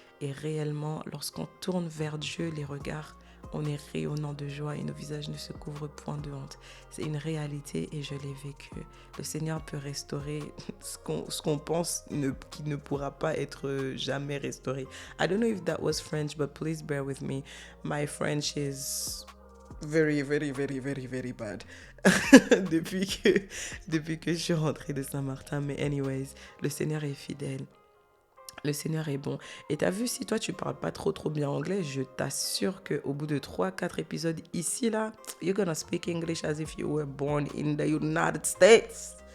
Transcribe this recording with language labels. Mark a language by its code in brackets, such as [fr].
[fr] Et réellement, lorsqu'on tourne vers Dieu les regards, on est rayonnant de joie et nos visages ne se couvrent point de honte. C'est une réalité et je l'ai vécu. Le Seigneur peut restaurer ce qu'on pense qui ne pourra pas être jamais restauré. [en] I don't know if that was French, but please bear with me. My French is very, very, very, very, very bad. [fr] depuis que je suis rentrée de Saint-Martin. Mais anyways, le Seigneur est fidèle. Le Seigneur est bon. Et t'as vu, si toi, tu parles pas trop bien anglais, je t'assure qu'au bout de 3-4 épisodes ici, là, [en] you're gonna speak English as if you were born in the United States.